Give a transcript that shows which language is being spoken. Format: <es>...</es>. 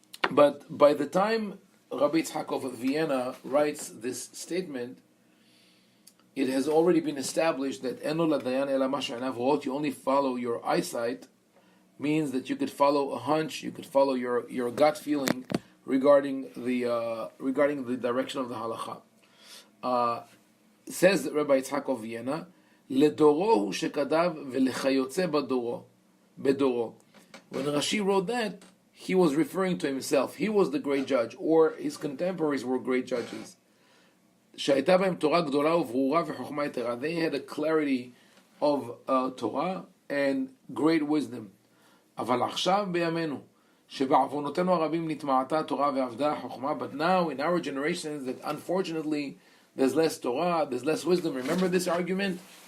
<en>But by the time Rabbi Yitzhak of Vienna writes this statement, it has already been established that</en> <he>Eno la dayan ela ma she'einav ro'ot,</he> <en>you only follow your eyesight, means that you could follow a hunch, you could follow your gut feeling regarding the direction of the halakha.</en> <he>Says Rabbi Yitzhak of Vienna, לדורו הוא שכתב ולכיוצא בדורו.</he> <en>When Rashi wrote that, he was referring to himself. He was the great judge, or his contemporaries were great judges.</en> <he>שהייתה בהם תורה גדולה וברורה וחוכמה יתרה.</he> <en>They had a clarity of Torah and great wisdom.</en> <he>אבל עכשיו בימינו, שבעוונותינו הרבים נטמעתה תורה ועבדה החוכמה,</he> <en>but now in our generations that unfortunately there's less Torah, there's less wisdom. Remember this argument?</en>